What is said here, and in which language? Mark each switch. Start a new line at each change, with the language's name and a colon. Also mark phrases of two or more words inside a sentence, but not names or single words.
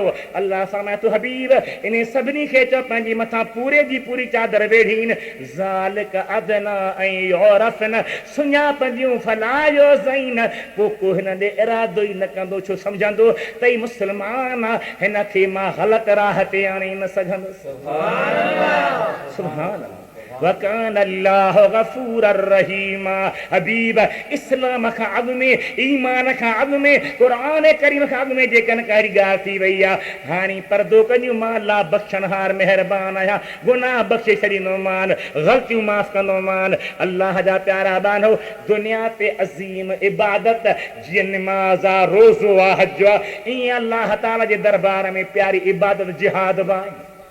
Sindhi: अल्लाह फरमाए तो हबीब इन सभिनी खे चओ पंहिंजी मथां पूरे जी पूरी चादर वेढ़ीन,
Arabic: ذلك أدنى أن يعرفن,
Sindhi: सुञापंदियूं
Arabic: فلا يؤذين,
Sindhi: पोइ को हिन ॾे इरादो ई न कंदो, छो सम्झंदो त ही मुस्लमान आहे, हिन खे मां ग़लति राह ते आणे न सघंदुसि।
Arabic: سبحان الله، سبحان الله. وكان الله غفورا رحيما.
Sindhi: हबीब इस्लाम खां अॻु में, ईमान खां अॻु में, क़ुरान करीम खां अॻु में जेकॾहिं कहिड़ी ॻाल्हि थी वई आहे, हाणे परदो कयूं, मां अल्लाह बख़्शणहार महिरबान आहियां, गुनाह बख़्शे छॾींदोमान, ग़लतियूं माफ़ कंदोमान। अल्लाह जा प्यारा बानो, दुनिया ते अज़ीम इबादत जीअं निमाज़ आहे, रोज़ो आहे, हज आहे, ईअं अल्लाह ताला जे दरबार में प्यारी इबादत जिहाद बि आहे।